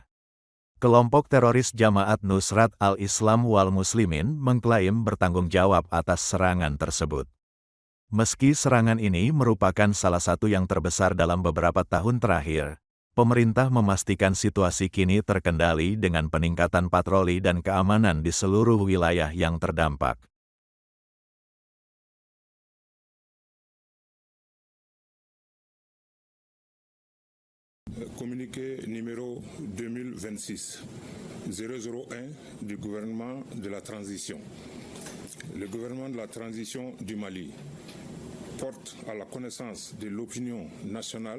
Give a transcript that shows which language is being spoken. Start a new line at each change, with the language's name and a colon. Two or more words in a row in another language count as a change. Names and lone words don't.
Indonesian: Kelompok teroris Jamaat Nusrat al-Islam wal Muslimin mengklaim bertanggung jawab atas serangan tersebut. Meski serangan ini merupakan salah satu yang terbesar dalam beberapa tahun terakhir, pemerintah memastikan situasi kini terkendali dengan peningkatan patroli dan keamanan di seluruh wilayah yang terdampak.
French: Communiqué numéro 2026-001 du gouvernement de la transition. Le gouvernement de la transition du Mali porte à la connaissance de l'opinion nationale